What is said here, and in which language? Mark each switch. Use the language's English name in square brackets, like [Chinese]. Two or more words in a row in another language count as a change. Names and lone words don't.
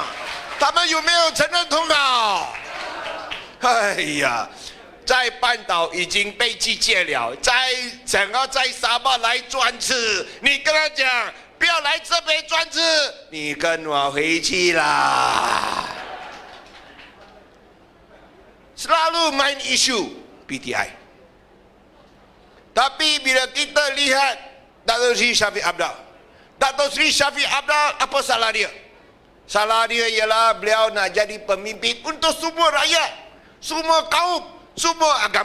[Chinese] 他们有没有承认统考？哎呀，在半岛已经被拒绝了，想要在沙巴来专制，你跟他讲。不要来这边专制，你跟我回去啦。 [Malay] Selalu main isu PTI. Tapi bila kita lihat Dato' Sri Shafie Apdal, Dato' Sri Shafie Apdal, apa salah dia? Salah dia ialah beliau nak jadi pemimpin untuk semua rakyat, semua kaum, semua agama.